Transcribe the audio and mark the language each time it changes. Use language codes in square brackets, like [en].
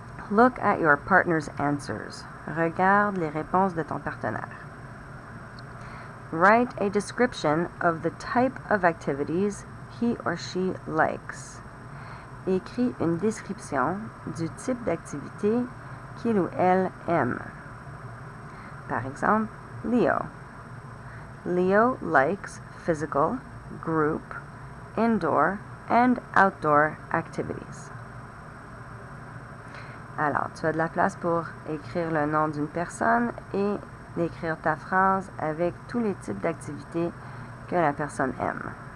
[en] Look at your partner's answers. [fr] Regarde les réponses de ton partenaire. [en] Write a description of the type of activities he or she likes. [fr] Écris une description du type d'activité qu'il ou elle aime. Par exemple, Leo. [en] Leo likes physical, group, indoor, and outdoor activities. [fr] Alors, tu as de la place pour écrire le nom d'une personne et d'écrire ta phrase avec tous les types d'activités que la personne aime.